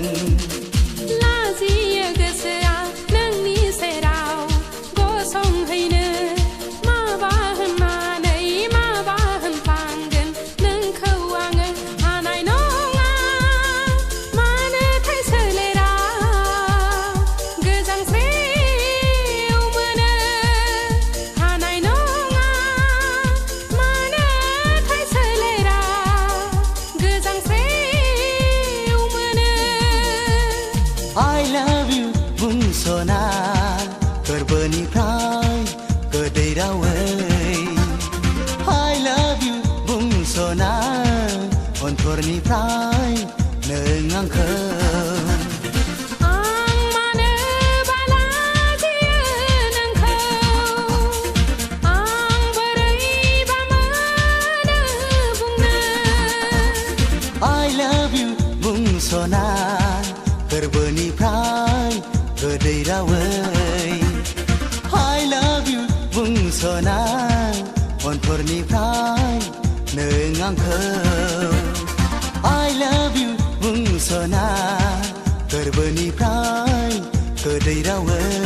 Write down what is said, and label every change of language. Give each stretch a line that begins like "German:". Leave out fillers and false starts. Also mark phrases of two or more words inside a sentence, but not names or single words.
Bodo: लाजियो गोसोआ नोंनि सेराव गसंहैनो माबा होननानै माबा होनफ्लांगोन नोंखौ आङो हानाय नङा मानोथाय सोलेरा गोजांस्रिउ मोनो हानाय नङा मानोथाय सोलेरा गोजांस्रिउ मोनो
English: I love you
Bodo: बुंस'ना गोरबोनिफ्राय गोदै रावै
English: I love you
Bodo: बुंस'ना अनथरनिफ्राय नों आंखौ आं मानोबा लाजियो नोंखौ आं बोरैबा मोनो बुंनो
English: I love you
Bodo: बुंस'ना गोरबोनिफ्राय गोदै रावै
English: I love you
Bodo: बुंस'ना अनथरनिफ्राय नों आंखौ
English: I love you
Bodo: बुंस'ना गोरबोनिफ्राय गोदै रावै